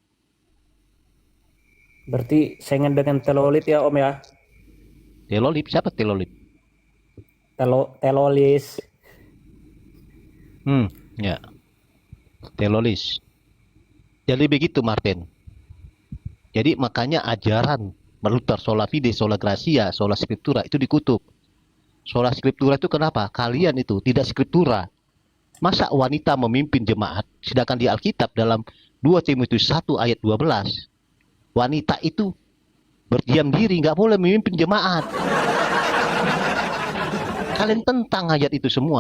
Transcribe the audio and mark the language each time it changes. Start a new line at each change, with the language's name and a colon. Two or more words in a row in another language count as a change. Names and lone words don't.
Indonesian: Berarti saingan dengan telolit ya Om ya? Telolip, siapa telolip? Telolis. Ya. Telolis. Jadi begitu Martin. Jadi makanya ajaran Luther,
Latin: sola fide, sola gratia, sola scriptura
Indonesian: itu dikutuk.
Latin: Sola scriptura
Indonesian: itu kenapa? Kalian itu tidak scriptura. Masa wanita memimpin jemaat, sedangkan di Alkitab dalam 2 Timotius 1 ayat 12, wanita itu berdiam diri, nggak boleh memimpin jemaat. Kalian tentang ayat itu semua.